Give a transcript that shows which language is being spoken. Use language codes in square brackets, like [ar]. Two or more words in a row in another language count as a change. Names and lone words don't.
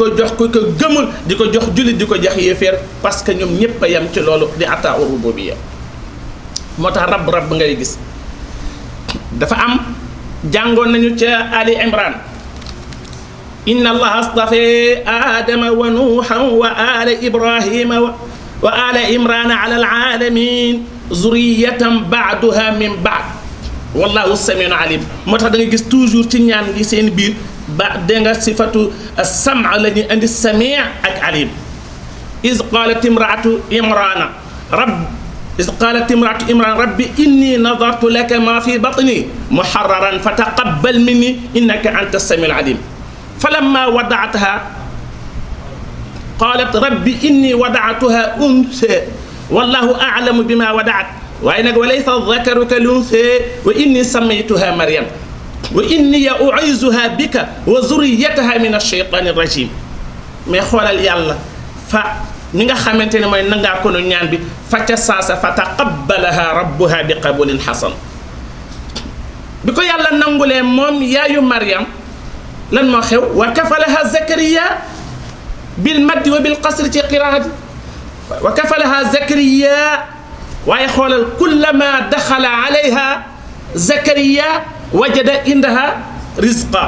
[wo] ko jox ki ko gëmul di ko jox jullit di ko jox yéeféer [fr] parce que [wo] ñoom ñépp a yem ci loolu di [ar] عطاء الربوبية [wo] moo tax rabb ngay gis dafa am jàngoon nañu ca Ali [ar] عمران إن الله اصطفى آدم ونوحا وآل إبراهيم وآل عمران على العالمين ذرية بعضها من بعض والله سميع عليم [wo] moo tax da nga gis toujours ci ñaan gi seen biir ba da nga sifatu sama la ñuy andi sami ak alim [ar] إذ قالت امرأة عمران رب إني نذرت لك ما في بطني محررا فتقبل مني إنك أنت السميع العليم فلما وضعتها قالت رب إني وضعتها أنثى والله أعلم بما وضعت [wo] waaye nag [ar] وليس الذكر كالأنثى وإني سميتها مريم وإني أعيذها بك وذريتها من الشيطان [wo] rajim mais xoolal yàlla fa ñi nga xamante ne mooy nangaa ko nu ñaan bi fa ca saasa [ar] فتقبلها ربها بقبول حسن [wo] bi ko yàlla nangulee moom yaayu Maryam lan moo xew [ar] وكفلها زكريا بالمد وبالقصر [wo] ci qiraati [ar] وكفلها زكريا [wo] waaye xoolal [ar] كلما دخل عليها زكريا وجد عندها رزقا